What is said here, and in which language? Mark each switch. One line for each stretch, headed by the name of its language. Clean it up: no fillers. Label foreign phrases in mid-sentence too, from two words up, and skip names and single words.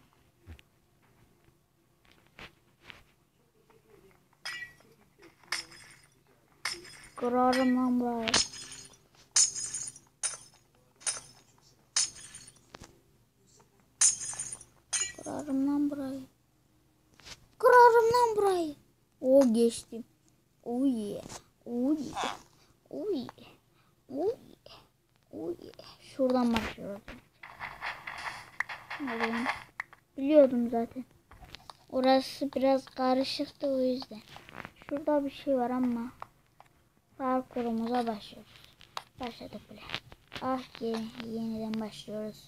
Turkish: Kırarım lan burayı. Kırarım lan burayı. Kırarım lan burayı. O geçtim.
English: Oh yeah. Oh yeah. Oh yeah. Oh yeah. Oh yeah.
Turkish: Şuradan başlıyoruz. Biliyordum zaten. Orası biraz karışıktı o yüzden. Şurada bir şey var ama parkurumuza başlıyoruz. Başladık bile. Ah yeniden başlıyoruz.